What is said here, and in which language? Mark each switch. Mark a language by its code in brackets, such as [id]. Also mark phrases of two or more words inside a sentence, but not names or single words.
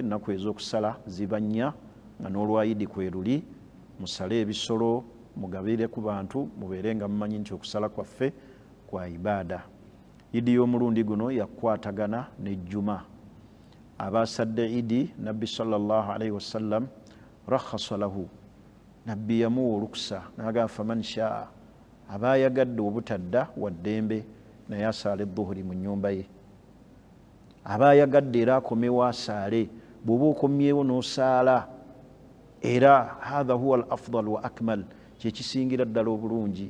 [lg] Ennaku ez'okusala ziba 4, nga n'olwayidi kwe luli. Musale ebisolo, mugabire ku bantu, mubeere nga mumanyi nti okusala kwaffe kwa ibaada. Idi y'omulundi guno yakwatagana n'ejjuma. Abasadde idi, Nabbi [ar] صلى الله عليه وسلم رخص له, [lg] Nabbi yamuwa olukusa n'agamba [ar] فمن شاء, [lg] aba ayagadde obutadda wa ddembe naye asaale dhuhuri mu nnyumba ye. Aba ayagadde era akomewo asaale, bw'oba okomyewo n'osaala, era [ar] هذا هو الأفضل والأكمل, [lg] kyekisingira ddala obulungi.